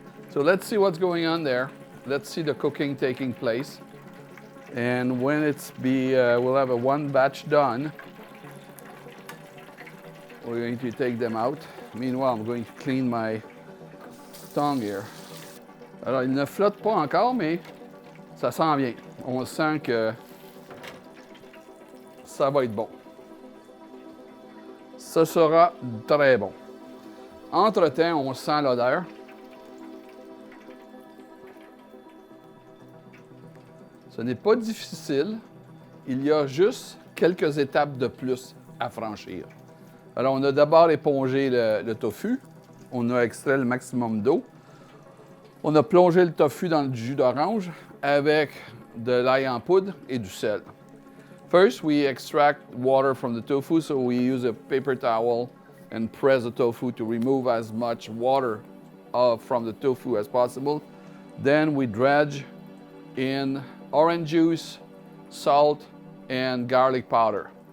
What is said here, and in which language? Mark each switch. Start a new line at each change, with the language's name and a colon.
English: So let's see what's going on there. Let's see the cooking taking place. And when we'll have 1 batch done. We're going to take them out. Meanwhile, I'm going to clean my tongue here.
French: Alors, il ne flotte pas encore, mais ça sent bien. On sent que ça va être bon. Ce sera très bon. Entre-temps, on sent l'odeur. Ce n'est pas difficile. Il y a juste quelques étapes de plus à franchir. Alors, on a d'abord épongé le tofu. On a extrait le maximum d'eau. On a plongé le tofu dans le jus d'orange avec de l'ail en poudre et du sel.
English: First, we extract water from the tofu, so we use a paper towel and press the tofu to remove as much water from the tofu as possible. Then we dredge in orange juice, salt, and garlic powder.